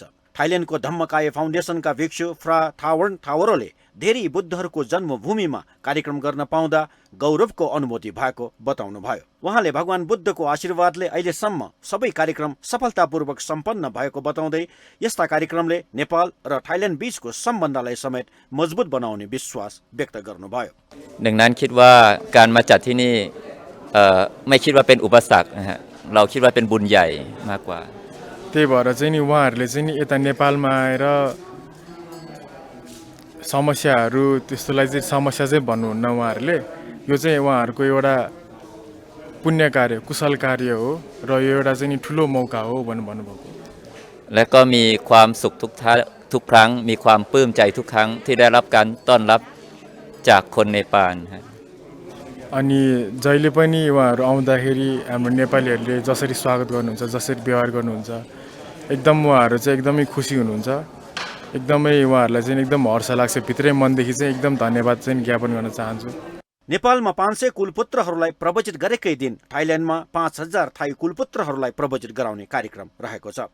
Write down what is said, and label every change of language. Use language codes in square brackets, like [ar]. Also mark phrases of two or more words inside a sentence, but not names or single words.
[ne] थाइल्यान्डको धम्मकाय फाउन्डेसनका भिक्षु फ्रा थावर्न थावरोले धेरै बुद्धहरूको जन्मभूमिमा कार्यक्रम गर्न पाउँदा गौरवको अनुभूति भएको बताउनुभयो। उहाँले भगवान बुद्धको आशीर्वादले अहिलेसम्म सबै कार्यक्रम सफलतापूर्वक सम्पन्न भएको बताउँदै यस्ता कार्यक्रमले नेपाल र थाइल्यान्ड बीचको सम्बन्धलाई समेत मजबुत बनाउने विश्वास व्यक्त गर्नुभयो। [th] ดังนั้นคิดว่าการมาจัดที่นี่ไม่คิดว่าเป็นอุปสรรคนะฮะเราคิดว่าเป็นบุญใหญ่มากกว่า [ne] त्यही भएर चाहिँ नि उहाँहरूले चाहिँ नि यता नेपालमा आएर समस्याहरू त्यस्तोलाई चाहिँ समस्या चाहिँ भन्नुहुन्न। उहाँहरूले यो चाहिँ उहाँहरूको एउटा पुण्य कार्य कुशल कार्य हो र यो एउटा चाहिँ नि ठुलो मौका हो भन्नुभएको। [th] และก็มีความสุขทุกครั้งมีความปลื้มใจทุกครั้งที่ได้รับการต้อนรับจากคนเนปาล [ne] अनि जहिले पनि उहाँहरू आउँदाखेरि हाम्रो नेपालीहरूले जसरी स्वागत गर्नुहुन्छ जसरी व्यवहार गर्नुहुन्छ एकदम उहाँहरू चाहिँ एकदमै खुसी हुनुहुन्छ। एकदमै उहाँहरूलाई चाहिँ एकदम हर्ष लाग्छ। भित्रै मनदेखि चाहिँ एकदम धन्यवाद चाहिँ ज्ञापन गर्न चाहन्छु। नेपालमा 500 कुलपुत्रहरूलाई प्रवचित गरेकै दिन थाइल्यान्डमा 5000 थाई कुलपुत्रहरूलाई प्रवचित गराउने कार्यक्रम रहेको छ।